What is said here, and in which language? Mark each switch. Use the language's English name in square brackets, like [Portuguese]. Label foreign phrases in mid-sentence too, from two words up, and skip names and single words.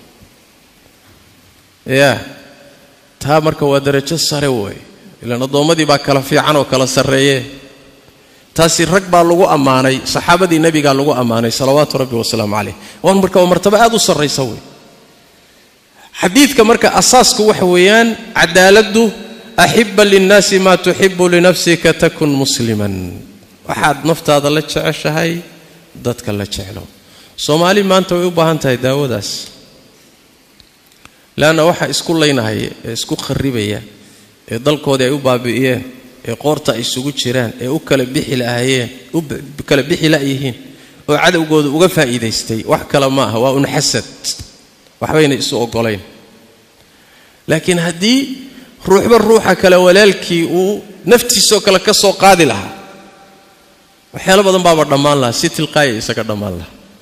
[Somali] taa marka waa darajo sare way ilaan adoomadii baa kala fiican oo kala sareeyay taasi rag baa lagu amaanay saxaabadii nabiga lagu amaanay [Arabic] صلوات ربي وسلامه عليه [Somali] waan marka martaba aad u sareysa way xadiidka marka asaasku waxa weeyaan cadaaladu [Arabic] أحب للناس ما تحب لنفسك تكن مسلما [Somali] waxaad naftaada la jeceshahay dadka la jecelo Soomaali maanta way u baahan tahay daawadaas laana waxa isku leynahay isku kharibaya ee dalkooda ay u baabi'iyeen ee qoorta isugu jiraan ee u kala bixi lahaayeen u kala bixi laayihiin oo cadawgooda uga faa'iideystay wax kala ma aha waa un xasad waxbayna isu ogoleen laakiin hadii ruuxba ruuxa kala walaalkii uu naftiisa kala ka soo qaadi lahaa waxyaalo badan baa dhamaan lahaa si tilqaay isaga dhamaan lahaa